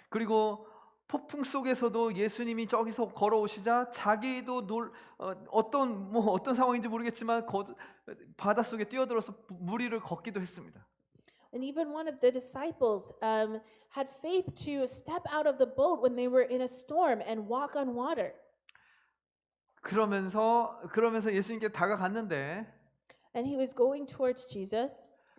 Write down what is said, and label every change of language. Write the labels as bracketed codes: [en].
[ko] 그리고 폭풍 속에서도 예수님이 저기서 걸어오시자 자기도 어떤 상황인지 모르겠지만 바다 속에 뛰어들어서 물 위를 걷기도 했습니다. [en] And even one of the disciples had faith to step out of the boat when they were in a storm and walk on water. [ko] 그러면서 예수님께 다가갔는데 [en] And he was going towards Jesus.